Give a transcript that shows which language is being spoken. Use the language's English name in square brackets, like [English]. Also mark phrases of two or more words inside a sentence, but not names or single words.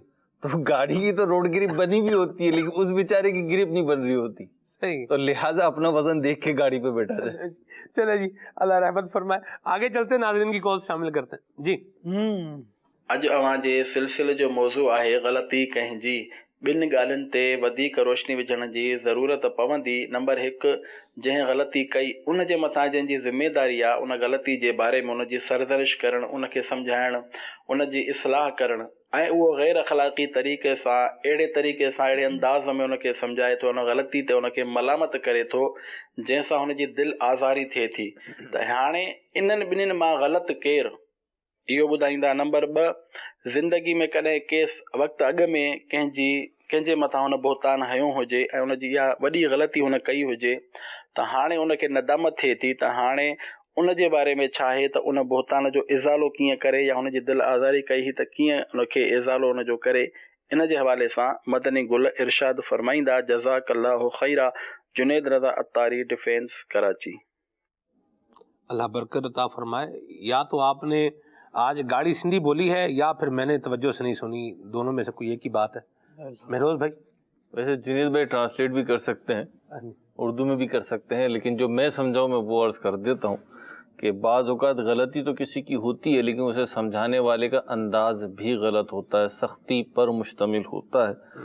[Urdu] تو گاڑی کی تو روڈ گرپ بنی بھی ہوتی ہے لیکن اس بیچارے کی گرپ نہیں بن رہی ہوتی. صحیح. تو لہٰذا اپنا وزن دیکھ کے گاڑی پہ بیٹھا جائے. چلے جی, اللہ رحمت فرمائے. آگے چلتے ناظرین کی کال شامل کرتے ہیں. جی [Sindhi] اج اوہاں جے سلسلے جو موضوع ہے غلطی کہیں جی, بن ڳالھين تے وڌيڪ روشني وجھڻ جي ضرورت پوندي. نمبر 1, جنهن غلطي کئی ان جي مٿان جن جي ذميداري آ ان غلطي جي باري ۾ ان جي سرزنش کرڻ, ان کي سمجھائڻ, ان جي اصلاح کرڻ, ऐं उहो غیر اخلاقی طریقے सां अहिड़े तरीक़े सां अहिड़े अंदाज़ में उनखे सम्झाए थो, उन ग़लती ते उनखे मलामत करे थो जंहिंसां हुनजी दिलि आज़ारी थिए थी. त हाणे इन्हनि ॿिन्हिनि मां ग़लति केरु, इहो ॿुधाईंदा। नंबर 2, ज़िंदगी में कॾहिं केस वक़्तु अॻु में कंहिंजे मथां हुन बोहतान हयो हुजे ऐं हुनजी इहा वॾी ग़लती हुन कई हुजे त हाणे उनखे नदामत थिए थी त हाणे उन जे बारे में छा आहे त उन बोहतान जो इज़ालो कीअं करे, या हुनजी दिलि आज़ारी कई हुई त कीअं उनखे इज़ालो हुनजो करे। इन जे हवाले सां मदनी गुल इरशाद फरमाईंदा, [Arabic] جزاك الله خيرا. [Sindhi] जुनैद रज़ा अत्तारी, डिफेंस, कराची। [Urdu] اللہ برکت عطا فرمائے. یا تو آپ نے آج گاڑی سندھی بولی ہے یا پھر میں نے توجہ سے نہیں سنی، دونوں میں سے کوئی ایک ہی بات ہے. مہروز بھائی? ویسے جنید بھائی ٹرانسلیٹ بھی کر سکتے ہیں، اردو میں بھی کر سکتے ہیں، لیکن جو میں سمجھاؤں میں وہ عرض کر دیتا ہوں کہ بعض اوقات غلطی تو کسی کی ہوتی ہے، لیکن اسے سمجھانے والے کا انداز بھی غلط ہوتا ہے، سختی پر مشتمل ہوتا ہے.